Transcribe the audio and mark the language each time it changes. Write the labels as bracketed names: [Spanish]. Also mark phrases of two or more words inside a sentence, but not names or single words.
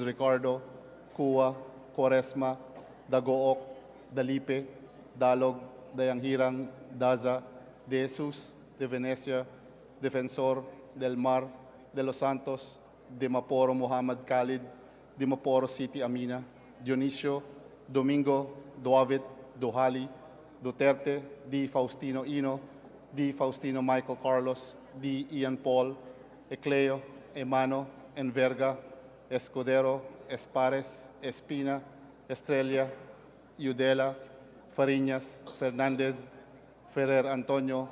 [English] Ricardo, Cua, Quaresma, Dagook, Dalipe, Dalog, Dayanghirang, Daza, De Jesus, De Venecia, Defensor, Del Mar, De Los Santos, De Maporo Muhammad Khalid, De Maporo City Amina, Dionisio, Domingo, Duavit, Duhali, Duterte, Di Faustino Ino, Di Faustino Michael Carlos, Di Ian Paul, Ecleo, Emano, Enverga, Escudero, Espares, Espina, Estrella, Udela, Fariñas, Fernandez, Ferrer Antonio,